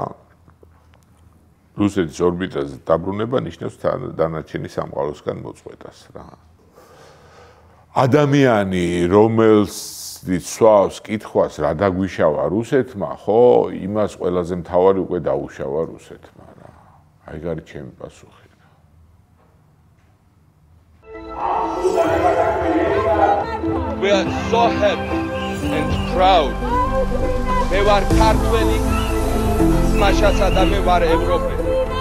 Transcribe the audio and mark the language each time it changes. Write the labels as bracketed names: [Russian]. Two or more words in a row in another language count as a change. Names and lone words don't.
[Georgian] რუსეთის ორბიტაზე დაბრუნება ნიშნავს დანარჩენი სამყაროსგან მოწყვეტას რა. ადამიანი, რომელსაც სვავს კითხვას რა დაგვიშავა რუსეთმა, ხო, იმას ყველაზე მთავარი უკვე დაუშავა რუსეთმა რა. აი გარი ჩემი პასუხი. [English] We are so happy and proud. [Georgian] მე ვარ ქართველი, მაშასა და მე ვარ ევროპელი.